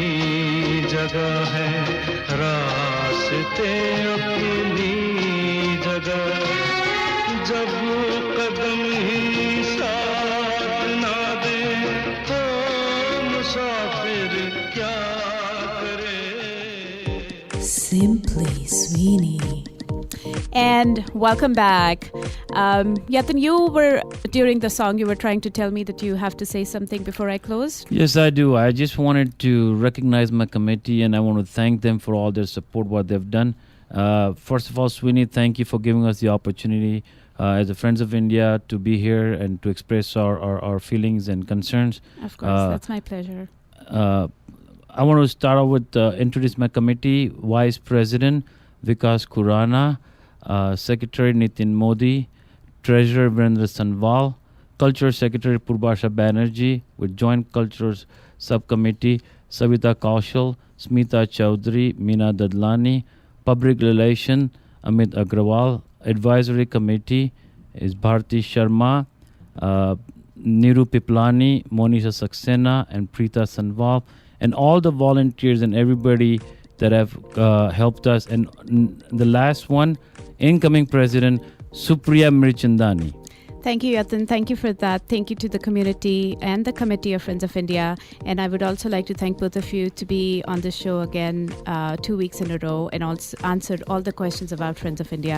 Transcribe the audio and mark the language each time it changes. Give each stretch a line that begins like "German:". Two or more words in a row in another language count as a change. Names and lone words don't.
Hindi: जगह है, रास्ते अपनी जगह, जब कदम ही साथ ना दे तो मुसाफिर क्या करे।
English: Simply Sweeni. And welcome back. Yatin, during the song, you were trying to tell me that you have to say something before I close? Yes, I do. I just wanted to recognize my committee, and I want to thank them for all their support, what they've done. First of all, Sweeni, thank you for giving us the opportunity as the Friends of India to be here and to express our feelings and concerns. Of course, that's my pleasure. I want to start off with introduce my committee. Vice President Vikas Khurana, Secretary Nitin Modi, Treasurer Virendra Sanwal, Culture Secretary Purbasha Banerjee, with Joint Cultures Subcommittee Savita Kaushal, Smita Chaudhary, Meena Dadlani, Public Relation Amit Agrawal, Advisory Committee is Bharti Sharma, Neeru Piplani, Monisha Saxena, and Preeta Sanwal, and all the volunteers and everybody that have helped us. And the last one, incoming President Supriya Mirchandani. Thank you, Yatin. Thank you for that. Thank you to the community and the Committee of Friends of India. And I would also like to thank both of you to be on the show again 2 weeks in a row and also answered all the questions about Friends of India.